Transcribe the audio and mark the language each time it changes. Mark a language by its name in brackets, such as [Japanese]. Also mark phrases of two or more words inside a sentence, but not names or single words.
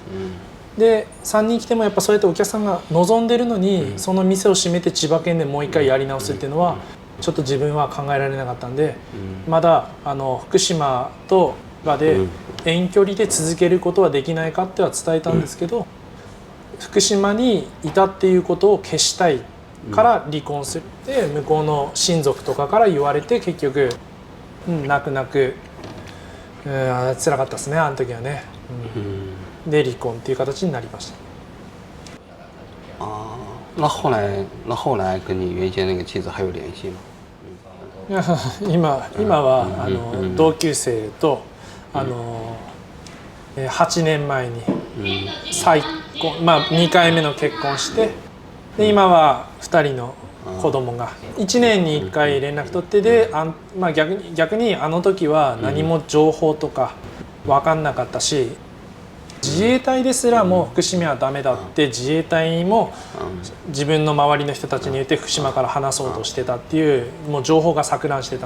[Japanese] で3人来てもやっぱそうやってお客さんが望んでるのに、その店を閉めて千葉県でもう一回やり直すっていうのはちょっと自分は考えられなかったんで、まだ福島とかで遠距離で続けることはできないかっては伝えたんですけど、福島にいたっていうことを消したいから離婚するって向こうの親族とかから言われて、結局泣く泣く辛かったですねあの時はね。で離婚っていう形になりました。 [Chinese] 那后来跟你原先那个妻子还有联系吗？ [Japanese] 今は同級生と8年前に再婚、2回目の結婚して、で今は2 人の子供が1年に1回連絡取って、で逆にあの時は何も情報とか分かんなかったし、自衛隊ですらも福島はダメだって自衛隊も自分の周りの人たちに言って福島から離そうとしてたっていう、もう情報が錯乱してたの。